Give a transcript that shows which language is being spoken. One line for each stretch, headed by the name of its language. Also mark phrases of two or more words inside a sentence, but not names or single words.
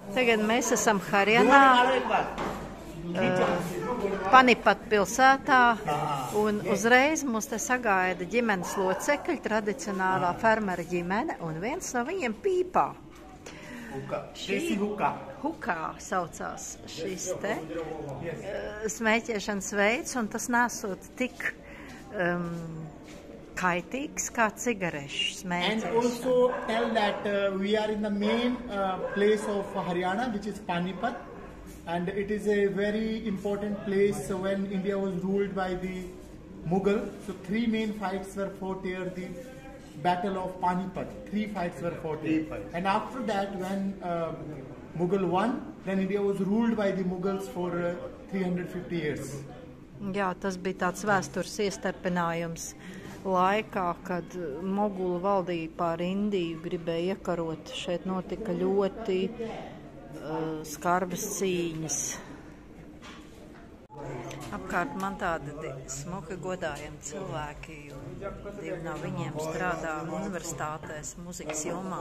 Latvian: Tagad mēs esam Harjanā, Panipat pilsētā, un uzreiz mūs te sagaida ģimenes locekļi, tradicionālā fermera ģimene, un viens no viņiem pīpā. Hukā saucās šis te smēķēšanas veids, un tas nesot tik kaitīgs kā cigarešu smēķēšana.
English: And also tell that we are in the main place of Haryana, which is Panipat. And it is a very important place when India was ruled by the Mughal. So 3 main fights were fought here, the Battle of Panipat. 3 fights were fought here. And after that, when Mughal won, then India was ruled by the Mughals for 350 years.
Latvian: Jā, tas bija tāds vēstures iestarpinājums laikā, kad Moguli valdīja pār Indiju, gribēja iekarot. Šeit notika ļoti skarbas cīņas. Apkārt man tādi smuki godājami cilvēki, divi no viņiem strādā universitātēs, muzikas jomā.